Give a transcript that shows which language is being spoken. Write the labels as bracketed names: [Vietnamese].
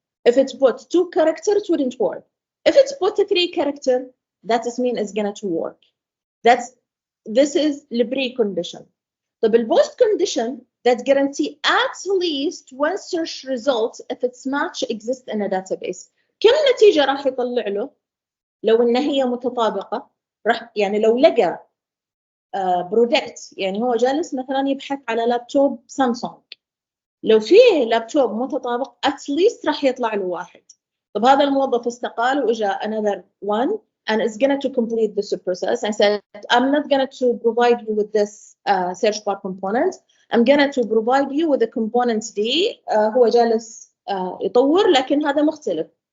[English] If it put 2 characters it wouldn't work. If it's put a 3 character that is mean it's gonna to work. This is the precondition. [Arabic] طب [English] البوست condition that guarantee at least 1 search result if its match exists in a database. [Arabic] كم نتيجة راح يطلع له لو إن هي متطابقة؟ راح يعني لو لقى برودكت يعني هو جالس مثلا يبحث على لابتوب سامسونج، لو فيه لابتوب متطابق [English] at least [Arabic] راح يطلع له 1. طب هذا الموظف استقال وإجا [English] another one and is going to complete this process and said I'm not going to provide you with this search bar component, I'm going to provide you with the component [Arabic] دي هو جالس يطور لكن هذا مختلف.